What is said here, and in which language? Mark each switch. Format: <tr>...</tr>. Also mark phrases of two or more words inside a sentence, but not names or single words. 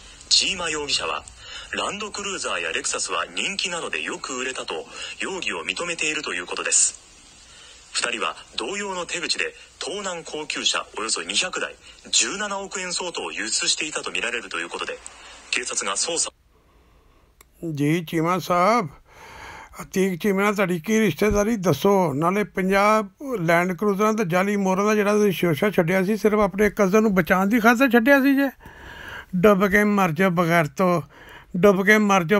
<ja>チーマ容疑者はランドクルーザーやレクサスは人気なのでよく売れたと容疑を認めているということです。2人は同様の手口で盗難高級車およそ200台17億円相当を輸出していたとみられるということで警察が捜査。</ja> <pa>ਜੀ ਚੀਮਾ ਸਾਹਿਬ, ਅਤੀਕ ਚੀਮਾ ਨਾਲ ਤੁਹਾਡੀ ਕੀ ਰਿਸ਼ਤੇਦਾਰੀ ਦੱਸੋ। ਨਾਲੇ 50 ਲੈਂਡ ਕਰੂਜ਼ਰਾਂ ਤੇ ਜਾਲੀ ਮੋਹਰਾਂ ਦਾ ਜਿਹੜਾ ਤੁਸੀਂ ਸ਼ੋਸ਼ਾ ਛੱਡਿਆ ਸੀ ਸਿਰਫ ਆਪਣੇ ਕਜ਼ਨ ਨੂੰ ਬਚਾਉਣ ਦੀ ਖਾਤਰ ਛੱਡਿਆ ਸੀ ਜੇ। ਡੁੱਬ ਕੇ ਮਰ ਜਾਓ ਬਗੈਰ ਤੋਂ, ਡੁੱਬ ਕੇ ਮਰ ਜਾਓ।</pa>